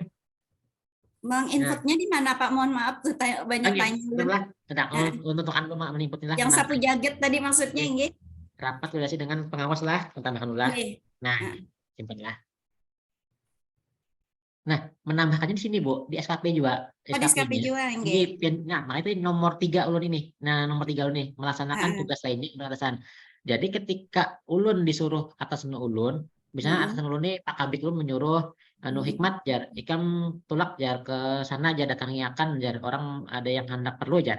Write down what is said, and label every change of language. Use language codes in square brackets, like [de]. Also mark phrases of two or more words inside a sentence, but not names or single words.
[id] Bang, inputnya di mana Pak? Mohon maaf tuh banyak tanya. Untuk menginputnya yang sapu jagat tadi maksudnya nggih. [bjn] Rapat koordinasi dengan pengawas lah, tambahkan ulah. [id] Nah, simpanlah. Nah, menambahkannya di sini Bu, di SKP juga. Di SKP juga nggih. [bjn] Nah, makanya itu nomor 3 ulun ini. Nah, nomor 3 ulun nih, melaksanakan tugas lainnya atasan. Jadi ketika ulun disuruh atasan ulun, misalnya atasan ulun nih Pak Kabid ulun menyuruh Hikmat jar ikam tulak jar ke sana jar datangi akan jar orang ada yang hendak perlu jar.